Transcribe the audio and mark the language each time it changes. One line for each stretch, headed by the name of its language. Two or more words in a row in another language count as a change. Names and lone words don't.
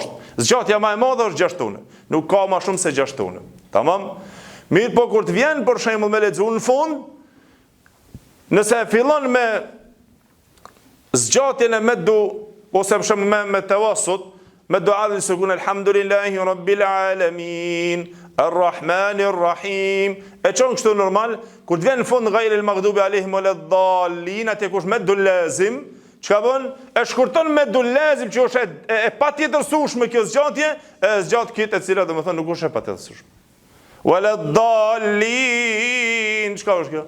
Albanian: Zgjatja më e madhe është 6 tone. Nuk ka më shumë se 6 tone. Tamam? Mirë, po kur të vjen për shembull me lexuar në fund, nëse e fillon me zgjatjen e medu ose për shembull me tawasut, me dua dhe sukun
Arabic: الحمد لله رب العالمين الرحمن الرحيم.
Albanian: E çon kështu normal, kur të vjen në fund
Arabic: غير المغضوب عليهم ولا الضالين,
Albanian: atë kush me dul lazim, çka bën? E shkurton me dul lazim që është e patjetërsueshme kjo zgjatje, e zgjat këtë e cila domethënë nuk është e patjetërsueshme. Waladdallin, çka është kjo?